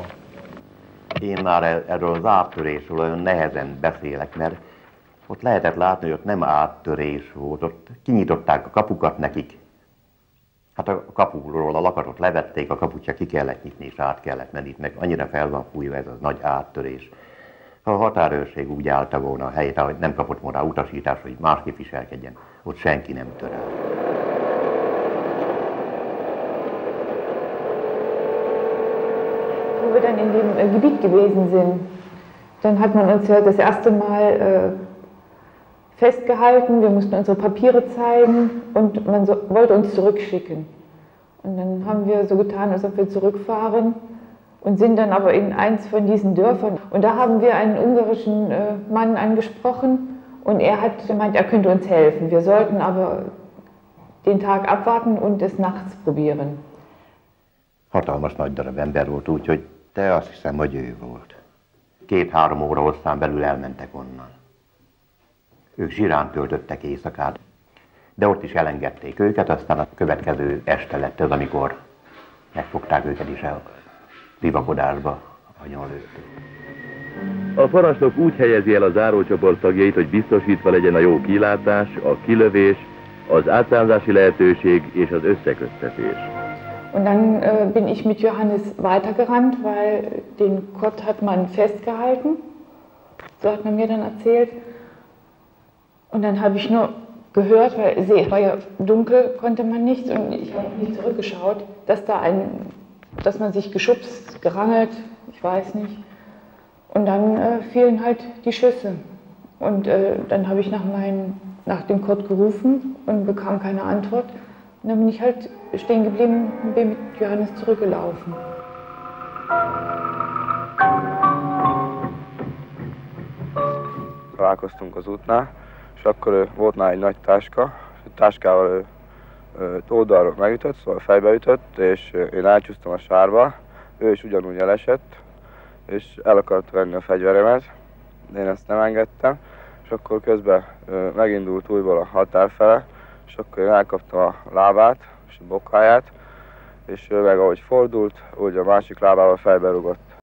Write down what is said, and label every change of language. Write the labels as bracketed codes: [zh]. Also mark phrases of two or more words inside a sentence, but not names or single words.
[hu] Én már erről az áttörésről olyan nehezen beszélek, mert ott lehetett látni, hogy ott nem áttörés volt, ott kinyitották a kapukat nekik. Hát a kapuról a lakatot levették, a kaput csak ki kellett nyitni és át kellett menni, meg annyira fel van fújva ez a nagy áttörés. Ha a határőrség úgy állta volna a helyét, hogy nem kapott volna utasítást, hogy másképp viselkedjen, ott senki nem tör el. [de] Wo wir dann in dem Gebiet gewesen sind, dann hat man uns ja das erste Mal festgehalten, wir mussten unsere Papiere zeigen und man wollte uns zurückschicken. Und dann haben wir so getan, als ob wir zurückfahren und sind dann aber in eins von diesen Dörfern. Und da haben wir einen ungarischen Mann angesprochen und er hat gemeint, er könnte uns helfen. Wir sollten aber den Tag abwarten und es nachts probieren. [hu] Hatalmas nagy darab ember volt, úgyhogy te azt hiszem, hogy ő volt. 2-3 óra hosszán belül elmentek onnan. Ők Zsirán töltöttek éjszakát, de ott is elengedték őket, aztán a következő este lett az, amikor megfogták őket is a bivakodásba, agyonlőtték. A parancsnok úgy helyezi el a zárócsoport tagjait, hogy biztosítva legyen a jó kilátás, a kilövés, az átszállzási lehetőség és az összeköttetés. [de] Und dann bin ich mit Johannes weitergerannt, weil den Kurt hat man festgehalten, so hat man mir dann erzählt. Und dann habe ich nur gehört, weil es war ja dunkel, konnte man nichts und ich habe nicht zurückgeschaut, dass man sich geschubst, gerangelt, ich weiß nicht. Und dann fielen halt die Schüsse. Und dann habe ich nach dem Kurt gerufen und bekam keine Antwort. Und dann bin ich halt stehen geblieben und bin mit Johannes zurückgelaufen. [hu] Találkoztunk az útnál, és akkor volt nála egy nagy táska, a táskával oldalról megütött, szóval fejbe ütött, és én elcsúsztam a sárba, ő is ugyanúgy elesett, és el akart venni a fegyveremet, de én ezt nem engedtem, és akkor közben megindult újból a határ fele, és akkor én elkaptam a lábát és a bokáját, és ő meg ahogy fordult, úgy a másik lábával fejbe rugott.